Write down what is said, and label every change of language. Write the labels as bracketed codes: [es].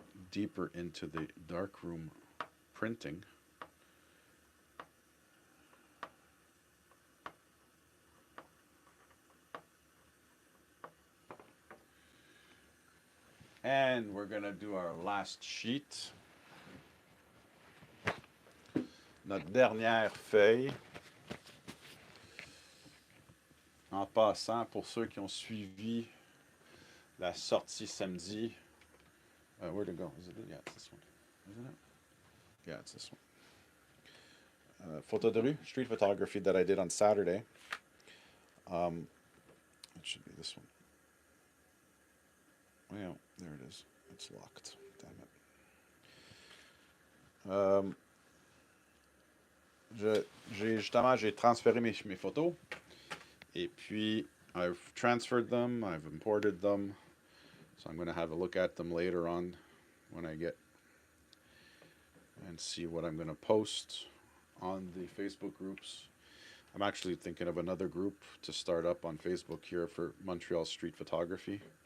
[en] deeper into the darkroom printing. And we're going to do our last sheet. [fr] Notre dernière feuille. En passant, pour ceux qui ont suivi la sortie samedi, [en] where'd it go? Is it? Yeah, it's this one. Isn't it? Yeah, it's this one. [fr] Photo de rue, [en] street photography that I did on Saturday. It should be this one. Well, there it is. It's locked. Damn it. [fr] J'ai transféré mes photos. Et puis, [en] I've transferred them. I've imported them. So I'm going to have a look at them later on when I get and see what I'm going to post on the Facebook groups. I'm actually thinking of another group to start up on Facebook here for Montreal street photography.